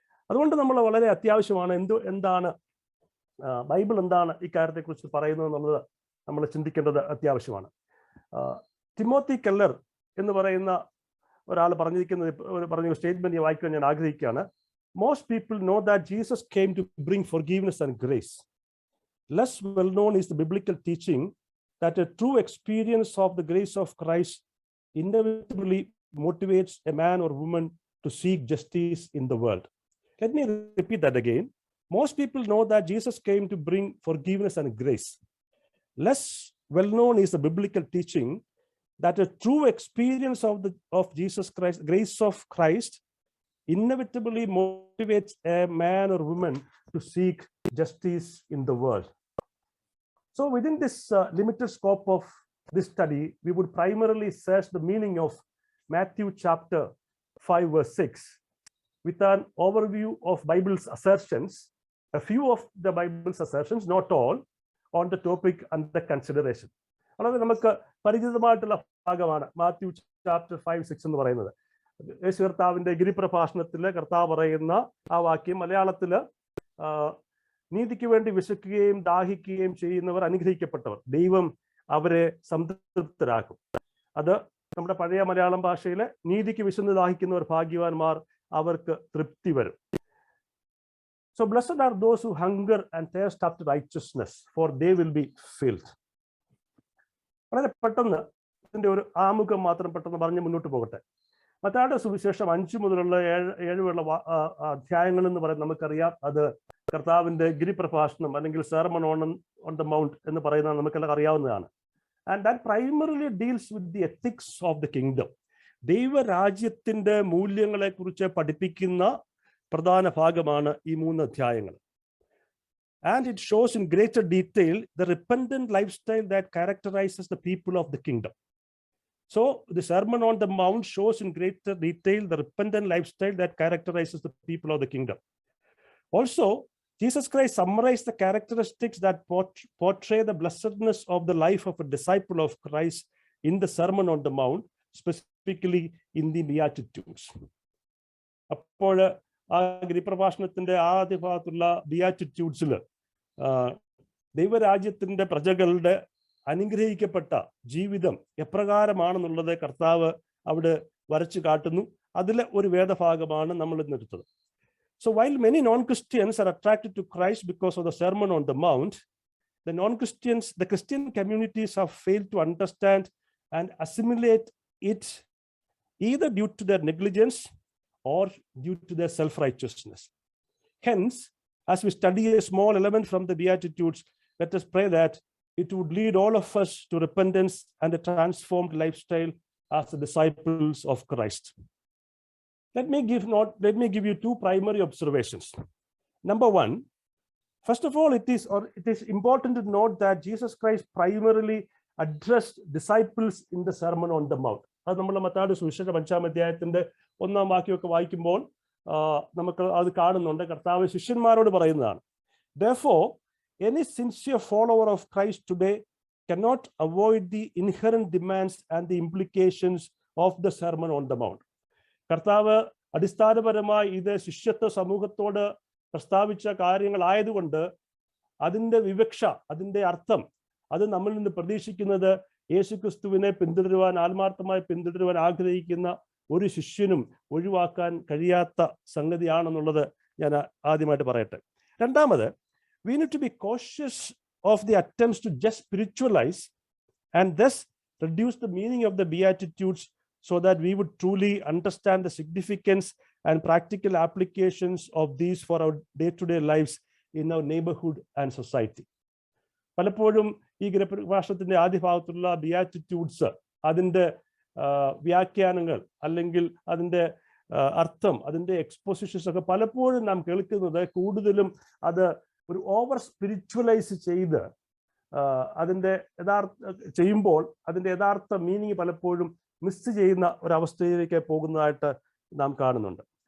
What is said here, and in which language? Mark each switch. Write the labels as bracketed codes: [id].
[ml] അതുകൊണ്ട് നമ്മൾ വളരെ അത്യാവശ്യമാണ് എന്താണ് ബൈബിൾ എന്താണ് ഇക്കാര്യത്തെക്കുറിച്ച് പറയുന്നത് എന്നുള്ളത് നമ്മൾ ചിന്തിക്കേണ്ടത് അത്യാവശ്യമാണ്. ടിമോത്തി കെല്ലർ എന്ന് പറയുന്ന ഒരാൾ പറഞ്ഞ സ്റ്റേറ്റ്മെന്റ് വായിക്കാൻ ഞാൻ ആഗ്രഹിക്കുകയാണ്. [en] Most people know that Jesus came to bring forgiveness and grace. Less well known is the biblical teaching that a true experience of the grace of Christ inevitably motivates a man or woman to seek justice in the world. Let me repeat that again. Most people know that Jesus came to bring forgiveness and grace. Less well known is the biblical teaching that a true experience of Jesus Christ, grace of Christ, inevitably motivates a man or woman to seek justice in the world. So within this limited scope of this study, we would primarily search the meaning of Matthew chapter 5 verse 6 with an overview of Bible's assertions, a few of the Bible's assertions, not all, on the topic under consideration. [ml] വളരെ നമുക്ക് പരിചിതമായിട്ടുള്ള ഭാഗമാണ് Matthew chapter 5-6 എന്ന് പറയുന്നത്. യേശു കർത്താവിന്റെ ഗിരിപ്രഭാഷണത്തില് കർത്താവ് പറയുന്ന ആ വാക്യം മലയാളത്തില് നീതിക്ക് വേണ്ടി വിശക്കുകയും ദാഹിക്കുകയും ചെയ്യുന്നവർ അനുഗ്രഹിക്കപ്പെട്ടവർ, ദൈവം അവരെ സംതൃപ്തരാക്കും. അത് നമ്മുടെ പഴയ മലയാളം ഭാഷയിലെ നീതിക്ക് വിശന്ന് ദാഹിക്കുന്നവർ ഭാഗ്യവാന്മാർ, അവർക്ക് തൃപ്തി വരും. [en] So blessed are those who hunger and thirst after righteousness, for they will be filled. [ml] വളരെ പെട്ടെന്ന് ഇതിന്റെ ഒരു ആമുഖം മാത്രം പെട്ടെന്ന് പറഞ്ഞ് മുന്നോട്ട് പോകട്ടെ. മത്തായിയുടെ സുവിശേഷം 5 മുതലുള്ള 7 വരെയുള്ള അധ്യായങ്ങൾ എന്ന് പറയുന്നത് നമുക്കറിയാം. അത് കർത്താവിന്റെ ഗിരിപ്രഭാഷണം അല്ലെങ്കിൽ സെർമൺ ഓൺ ദ മൗണ്ട് എന്ന് പറയുന്നത് നമുക്കെല്ലാം അറിയാവുന്നതാണ്. [en] And that primarily deals with the ethics of the kingdom. [ml] ദൈവരാജ്യത്തിന്റെ മൂല്യങ്ങളെ കുറിച്ച് പഠിപ്പിക്കുന്ന പ്രധാന ഭാഗമാണ് ഈ 3 അധ്യായങ്ങൾ. [en] And it shows in greater detail the repentant lifestyle that characterizes the people of the kingdom. So the Sermon on the Mount shows in greater detail the repentant lifestyle that characterizes the people of the kingdom. Also, Jesus Christ summarized the characteristics that portray the blessedness of the life of a disciple of Christ in the Sermon on the Mount, specifically in the Beatitudes. [ml] അപ്പോൾ ആ ഗിരിപ്രഭാഷണത്തിന്റെ ആദ്യ ഭാഗത്തുള്ള ബിയാറ്റിറ്റ്യൂഡ്സിൽ ദൈവരാജ്യത്തിന്റെ പ്രജകളുടെ അനുഗ്രഹിക്കപ്പെട്ട ജീവിതം എപ്രകാരമാണെന്നുള്ളത് കർത്താവ് അവിടെ വരച്ചു കാട്ടുന്നു. അതിലെ ഒരു വേദഭാഗമാണ് നമ്മൾ ഇന്നെടുത്തത്. [en] So while many non-Christians are attracted to Christ because of the Sermon on the Mount, the Christian communities have failed to understand and assimilate it, either due to their negligence or due to their self-righteousness. Hence, as we study a small element from the Beatitudes, let us pray that it would lead all of us to repentance and a transformed lifestyle as the disciples of Christ. Let me give you 2 primary observations. Number 1, first of all, it is important to note that Jesus Christ primarily addressed disciples in the Sermon on the Mount. [ml] അത് നമ്മൾ മത്തായിയുടെ സുവിശേഷം 5-ാം അധ്യായത്തിന്റെ 1-ാം വാക്യമൊക്കെ വായിക്കുമ്പോൾ നമുക്ക് അത് കാണുന്നുണ്ട്. കർത്താവ് ശിഷ്യന്മാരോട് പറയുന്നതാണ്. [en] Therefore, any sincere follower of Christ today cannot avoid the inherent demands and the implications of the Sermon on the Mount. [ml] കർത്താവ് അടിസ്ഥാനപരമായി ഇത് ശിഷ്യത്വ സമൂഹത്തോട് പ്രസ്താവിച്ച കാര്യങ്ങളായതുകൊണ്ട് അതിന്റെ വിവക്ഷ, അതിന്റെ അർത്ഥം, അത് നമ്മളിൽ നിന്ന് പ്രതീക്ഷിക്കുന്നത് യേശുക്രിസ്തുവിനെ പിന്തുടരുവാൻ, ആത്മാർത്ഥമായി പിന്തുടരുവാൻ ആഗ്രഹിക്കുന്ന ഒരു ശിഷ്യനും ഒഴിവാക്കാൻ കഴിയാത്ത സംഗതിയാണെന്നുള്ളത് ഞാൻ ആദ്യമായിട്ട് പറയട്ടെ. രണ്ടാമത്, [en] we need to be cautious of the attempts to just spiritualize and thus reduce the meaning of the Beatitudes, so that we would truly understand the significance and practical applications of these for our day-to-day lives in our neighborhood and society. [ml] പലപ്പോഴും ഈ ഗിരിപ്രഭാഷണത്തിന്റെ ആദ്യ ഭാഗത്തുള്ള beatitudes, അതിൻ്റെ വ്യാഖ്യാനങ്ങൾ അല്ലെങ്കിൽ അതിൻ്റെ അർത്ഥം, അതിൻ്റെ എക്സ്പോസിഷൻസ് ഒക്കെ പലപ്പോഴും നാം കേൾക്കുന്നത് കൂടുതലും അത് ഒരു ഓവർ സ്പിരിച്വലൈസ് ചെയ്ത് അതിൻ്റെ ചെയ്യുമ്പോൾ അതിൻ്റെ യഥാർത്ഥ മീനിങ് പലപ്പോഴും മിസ് ചെയ്യുന്ന ഒരവസ്ഥയിലേക്ക് പോകുന്നതായിട്ട് നാം കാണുന്നുണ്ട്.